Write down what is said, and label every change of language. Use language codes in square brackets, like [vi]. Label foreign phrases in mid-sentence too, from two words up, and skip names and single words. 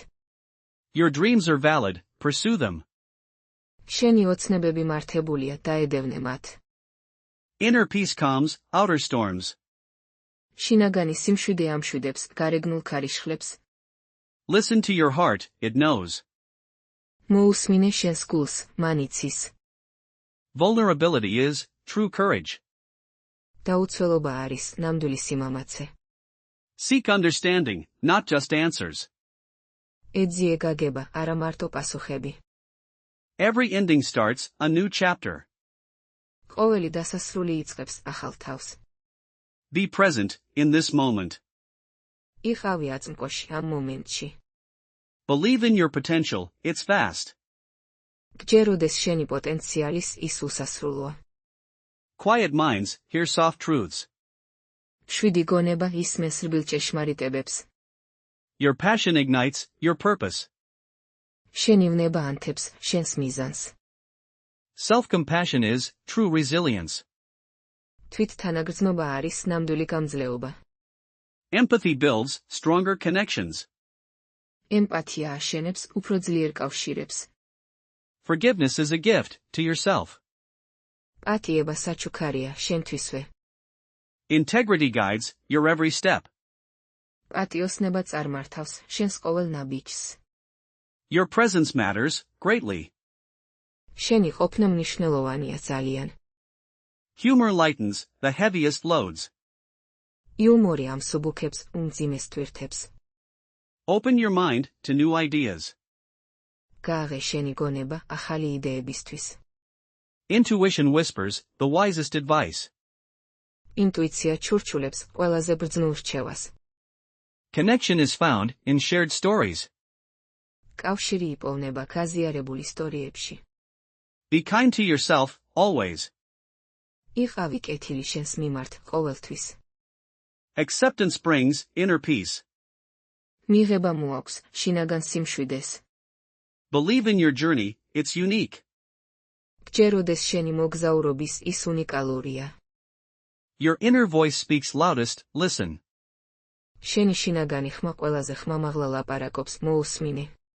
[en] Your dreams are valid, pursue them. [ka] შენი ოცნებები მართებულია, დაედევნე მათ. [en] Inner peace calms outer storms. [ka] შინაგანი სიმშვიდე ამშვიდებს გარეგნულ ქარიშხლებს. [en] Listen to your heart, it knows. [ka] მოუსმინე შენს გულს, მან იცის. [en] Vulnerability is true courage. [ka] დაუცველობა არის ნამდვილი სიმამაცე. [en] Seek understanding, not just answers. [ka] ეძიე გაგება, არა მარტო პასუხები. [en] Every ending starts a new chapter. [ka] ყოველი დასასრული იწყებს ახალ თავს. [en] Be present in this moment. [ka] იყავი აწმყოში ამ მომენტში. [en] Believe in your potential, it's fast. [ka] გჯეროდეს შენი პოტენციალის ის უსასრულოა. [en] Quiet minds hear soft truths. [ka] შვიდი გონება ისმენს რბილ ჭეშმარიტებებს. [en] Your passion ignites your purpose. [ka] შენი ვნება ანთებს შენს მიზანს. [en] Self-compassion is true resilience. [ka] თვითთანაგრძნობა არის ნამდვილი გამძლეობა. [en] Empathy builds stronger connections. [ka] ემპათია აშენებს უფრო ძლიერ კავშირებს. [en] Forgiveness is a gift to yourself. [ka] პატიება საჩუქარია შენთვისვე. [en] Integrity guides your every step. [ka] პატიოსნება წარმართავს შენს ყოველ ნაბიჯს. [en] Your presence matters greatly. [ka] შენი ყოფნა მნიშვნელოვანია ძალიან. [en] Humor lightens the heaviest loads. [ka] იუმორი ამსუბუქებს უმძიმეს თვირთებს. [en] Open your mind to new ideas. [ka] გააღე შენი გონება ახალი იდეებისთვის. [en] Intuition whispers the wisest advice. [ka] ინტუიცია ჩურჩულებს ყველაზე ბრძნულ რჩევას. [en] Connection is found in shared stories. [ka] კავშირი იპოვნება გაზიარებულ ისტორიებში. [en] Be kind to yourself, always. [ka] იყავი კეთილი შენს მიმართ ყოველთვის. [en] Acceptance brings inner peace. [ka] მიღება მოაქვს შინაგან სიმშვიდეს. [en] Believe in your journey, it's unique. [ka] გჯეროდეს შენი მოგზაურობის ის უნიკალურია. [en] Your inner voice speaks loudest, listen. [ka] შენი შინაგანი ხმა ყველაზე ხმამაღლა ლაპარაკობს, მოუსმინე.